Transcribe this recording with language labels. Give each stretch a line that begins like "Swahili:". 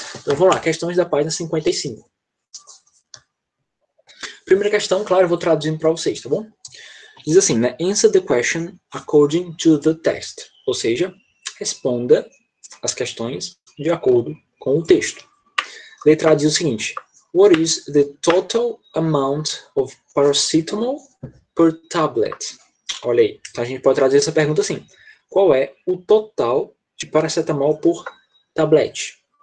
Portuguese: Então vamos lá, questões da página 55. Primeira questão, claro, eu vou traduzindo para vocês, tá bom? Diz assim, né?
English: Answer the question according to the text.
Portuguese: Ou seja, responda as questões de acordo com o texto. Letra A diz o seguinte:
English: What is the total amount of paracetamol per tablet?
Portuguese: Olha aí, então a gente pode traduzir essa pergunta assim: qual é o total de paracetamol por tablete?